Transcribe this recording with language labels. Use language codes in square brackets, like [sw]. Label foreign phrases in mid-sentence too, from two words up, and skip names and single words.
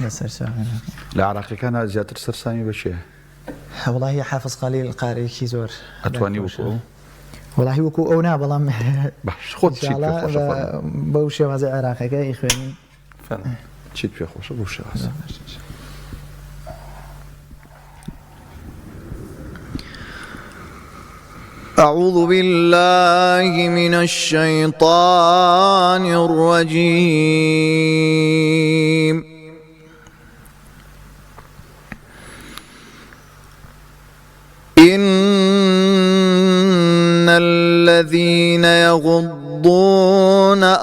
[ckb] لە عێراقیەکانە زیاتر سەرسامی بە چییە؟ وڵاهی حافظ خەلیل قارێکی زۆر ئەتوانی وەکو وڵاهی وەکو ئەو نا بەڵام باش خۆت بەو شێوازە عێراقەکە خوێنین چیت پێ خۆشە بەو شێوازە. [ar] أعوذ بالله من الشيطان الرجيم إن الذين يغضون